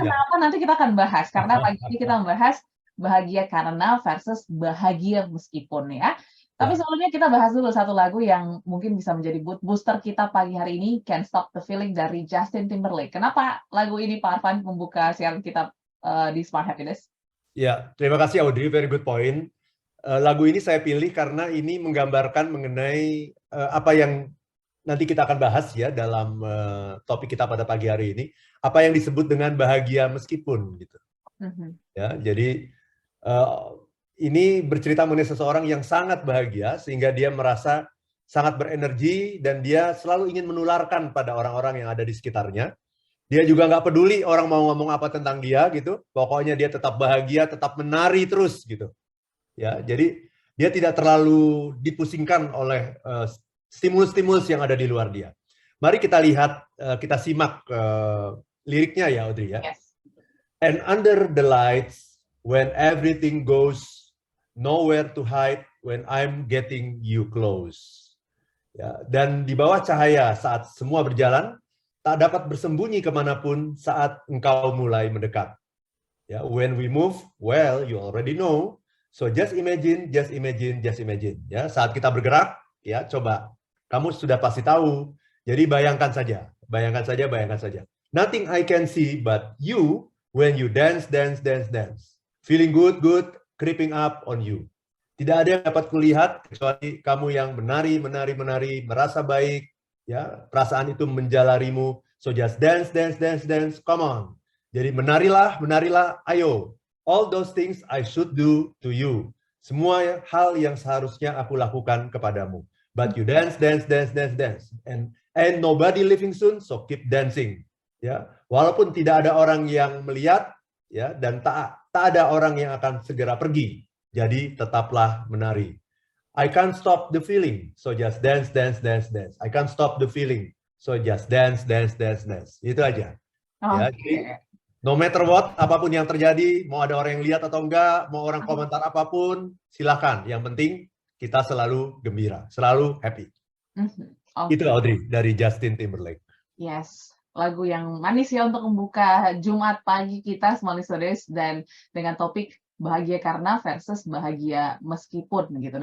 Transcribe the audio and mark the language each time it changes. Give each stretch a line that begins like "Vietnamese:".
Indonesian: kenapa nanti kita akan bahas, karena pagi ini kita membahas bahagia karena versus bahagia meskipun ya. Tapi Ya, sebelumnya kita bahas dulu satu lagu yang mungkin bisa menjadi booster kita pagi hari ini, Can't Stop the Feeling dari Justin Timberlake. Kenapa lagu ini Pak Arfan membuka siaran kita di Smart Happiness? ya, terima kasih Audrey,
English: very good point.
Indonesian: Lagu ini saya pilih karena ini menggambarkan mengenai apa yang nanti kita akan bahas ya dalam topik kita pada pagi hari ini. Apa yang disebut dengan bahagia meskipun gitu. Mhm. Ya, jadi eh, ini bercerita mengenai seseorang yang sangat bahagia sehingga dia merasa sangat berenergi dan dia selalu ingin menularkan pada orang-orang yang ada di sekitarnya. Dia juga nggak peduli orang mau ngomong apa tentang dia gitu. Pokoknya dia tetap bahagia, tetap menari terus gitu. Ya, jadi dia tidak terlalu dipusingkan oleh stimulus-stimulus yang ada di luar dia. Mari kita lihat, kita simak liriknya ya Audrey ya.
English: Yes. And under the lights, when everything goes nowhere to hide, when I'm getting you close.
Indonesian: Ya, dan di bawah cahaya saat semua berjalan, tak dapat bersembunyi kemanapun saat engkau mulai mendekat.
English: Ya, when we move, well, you already know. So just imagine, just imagine, just imagine.
Indonesian: Ya, saat kita bergerak, ya coba. Kamu sudah pasti tahu. Jadi bayangkan saja, bayangkan saja, bayangkan saja.
English: Nothing I can see but you when you dance, dance, dance, dance. Feeling good, good, creeping up on you.
Indonesian: Tidak ada yang dapat kulihat kecuali kamu yang menari, menari, menari, merasa baik. Ya, perasaan itu menjalarimu.
English: So just dance, dance, dance, dance. Come on.
Indonesian: Jadi menarilah, menarilah, ayo.
English: All those things I should do to you.
Indonesian: Semua hal yang seharusnya aku lakukan kepadamu.
English: But you dance, dance, dance, dance, dance. And nobody living soon, so keep dancing.
Indonesian: Ya, walaupun tidak ada orang yang melihat, ya, dan tak ada orang yang akan segera pergi. Jadi tetaplah menari.
English: I can't stop the feeling, so just dance, dance, dance, dance. I can't stop the feeling, so just dance, dance, dance, dance.
Indonesian: Itu aja. Ya, jadi Oke.
English: no matter what,
Indonesian: apapun yang terjadi, mau ada orang yang lihat atau enggak, mau orang komentar apapun, silakan. Yang penting kita selalu gembira, selalu happy. Mhm. Itu Audrey dari Justin Timberlake. Yes, lagu yang manis ya untuk membuka Jumat pagi kita, Small Listeners, dan dengan topik bahagia karena versus bahagia meskipun gitu.